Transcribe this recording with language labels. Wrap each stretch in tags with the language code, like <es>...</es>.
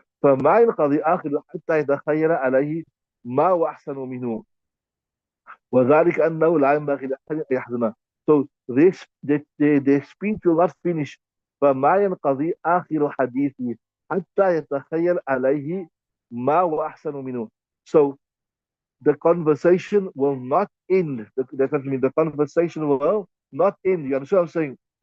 <ar>فما ينقضي آخر حتى يتخيل عليه ما هو أحسن منه وذلك أنه لا ينبغي لأحد أن يحزنه.</ar> <en>So their speech will not finish.</en> <ar>فما ينقضي آخر حديثه حتى يتخيل عليه ما هو أحسن منه.</ar> <en>So the conversation will not end. That doesn't mean the conversation will not end. You understand what I'm saying?</en>